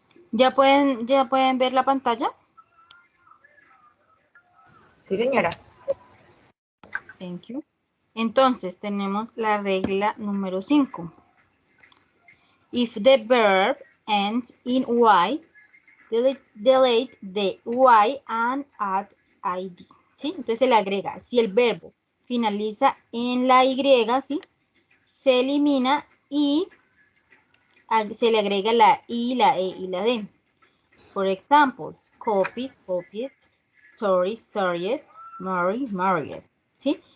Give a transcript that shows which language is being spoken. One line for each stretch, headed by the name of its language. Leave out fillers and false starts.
Spanish: ¿Ya pueden ver la pantalla? Sí, señora.
English: Thank you.
Spanish: Entonces, tenemos la regla número 5.
English: If the verb ends in Y, delete the Y and add ID.
Spanish: ¿Sí? Entonces se le agrega, si el verbo finaliza en la Y, ¿sí? Se elimina y se le agrega la I, la E y la D.
English: For examples, copy, copied, story, storied, marry, married.
Spanish: ¿Sí?